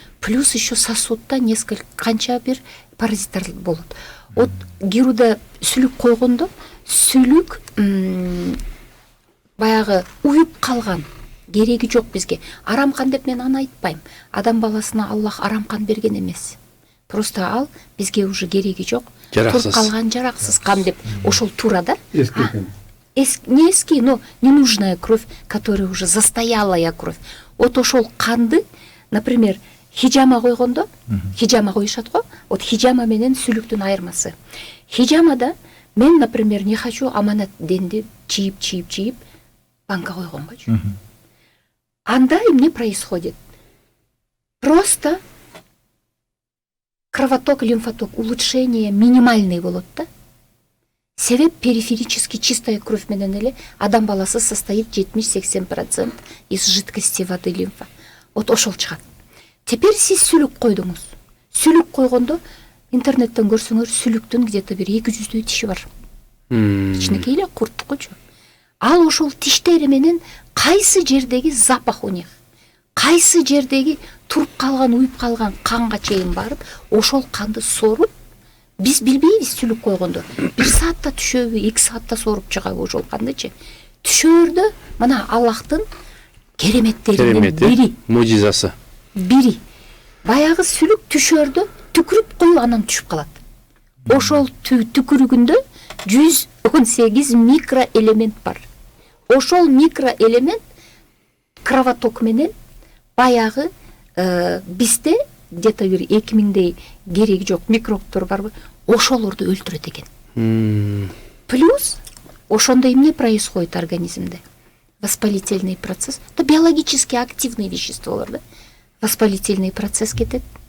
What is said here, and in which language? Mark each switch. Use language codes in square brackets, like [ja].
[ky] Плюс еще сосудда канча бир паразиттар болот. Вот геруда сүлүк койгондо, сүлүк баягы уюп калган кереги жок бизге. Арам кан деп мен аны айтпайм. Адам баласына Аллах арам кан берген эмес. Просто ал бизге уже кереги жок. Жараксыз. Туруп калган жараксыз кан деп ошол туура да. Эски экен. [ru] Не эски, но ненужная кровь, которая уже застоялая кровь. [ky] Вот ошол канды, например, хижама койгондо, хижама коюшат го. Вот хижама менен сүлүктүн айырмасы. Хижамада мен, например, [ru] не хочу [ky] аманат денди чийип банка койгонго. Анда эмне происходит? [ru] Просто кровоток, лимфоток, улучшение минимальный [ky] болот да. [ru] Себеп периферически чистая кровь [ky] менен эле адам баласы [ru] состоит 70-80% из жидкости воды лимфа. [ky] Вот ошол чыгат. Теперь сиз сүлүк койдуңуз. Сүлүк койгондо интернеттен көрсөңөр сүлүктүн где-то бир 200 тиши бар. Кичинекей эле курттукучу. Ал ошол тиштери менен кайсы жердеги [ru] запах у них, [ky] кайсы жердеги туруп калган, уюп калган канга чейин барып, ошол канды соруп, биз билбейбиз сүлүк койгондо. 1 саатта түшөбү, 2 саатта соруп чыгабы ошол кандычы. Түшөрдө мына Аллахтын кереметтеринин бири, мужизасы. Бири. Баягы сүлүк түшөрдө түкүрүп коюп анан түшүп калат. Ошол түкүрүгүндө 118 микроэлемент бар. Ошол микроэлемент кровоток менен баягы бизде где-то бир 2000дей кереги жок микробтор барбы, ошолорду өлтүрөт экен. Плюс ошондо эмне происходит организмде? [ru] Воспалительный процесс. Это биологически активные веществолар да. Воспалительный процесс кетет.